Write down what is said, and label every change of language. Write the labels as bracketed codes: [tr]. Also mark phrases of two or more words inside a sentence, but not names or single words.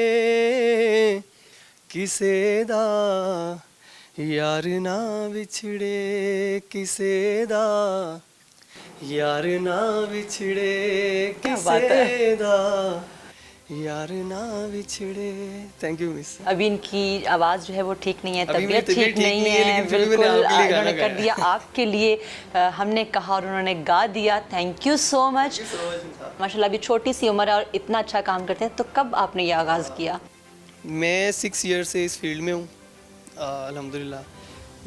[pa] ਕਿਸੇ ਦਾ ਯਾਰ ਨਾ ਵਿਛੜੇ, ਕਿਸੇ ਦਾ ਯਾਰ ਨਾ ਵਿਛੜੇ, ਕਿਸੇ ਦਾ ਯਾਰ ਨਾ ਬਿਛੜੇ। [en] Thank you miss. [hi] अभी इनकी आवाज़ जो है वो ठीक नहीं है, अभी तबीयत मेरी ठीक नहीं है, बिल्कुल उन्होंने कर दिया आपके लिए, हमने कहा और उन्होंने गा दिया। [en] Thank you so much. [hi] माशाल्लाह अभी छोटी सी उम्र है और इतना अच्छा काम करते हैं। तो कब आपने ये आगाज़ किया? मैं 6 ईयर से इस फील्ड में हूँ अल्हम्दुलिल्लाह।